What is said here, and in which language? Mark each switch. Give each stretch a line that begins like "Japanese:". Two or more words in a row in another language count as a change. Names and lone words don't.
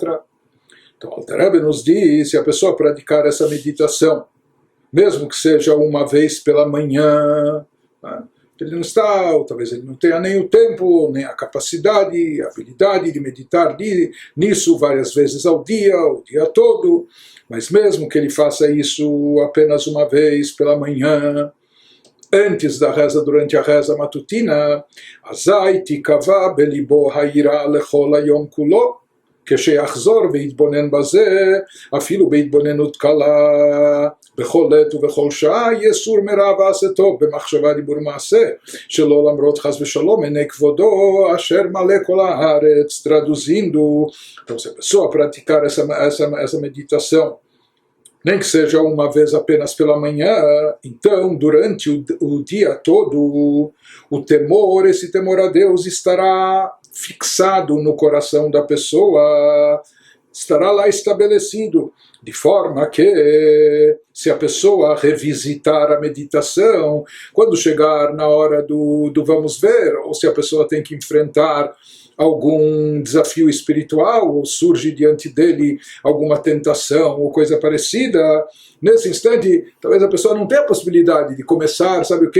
Portuguese: Então, Alter Rebbe nos diz, se a pessoa praticar essa meditação, mesmo que seja uma vez pela manhã, né, ele não está, ou talvez ele não tenha nem o tempo, nem a capacidade, a habilidade de meditar nisso várias vezes ao dia, o dia todo, mas mesmo que ele faça isso apenas uma vez pela manhã, antes da reza, durante a reza matutina,
Hebrew: אזי תקבע בלבו היראה לכל היום כולו, כשיחזור ויתבונן בזה, אפילו בהתבוננות קלה, בכל עת ובכל שעה, יסור מרע ועשה טוב, במחשבה דיבור מעשה, שלא למרות חס ושלום עיני כבודו, אשר מלא כל הארץ,
Portuguese: traduzindo. Então, se a pessoa praticar essa meditação, nem que seja uma vez apenas pela manhã, então, durante o dia todo, o temor, esse temor a Deus estará fixado no coração da pessoa, estará lá estabelecido, de forma que, se a pessoa revisitar a meditação, quando chegar na hora do vamos ver, ou se a pessoa tem que enfrentar algum desafio espiritual, ou surge diante dele alguma tentação ou coisa parecida, nesse instante, talvez a pessoa não tenha a possibilidade de começar, sabe o que?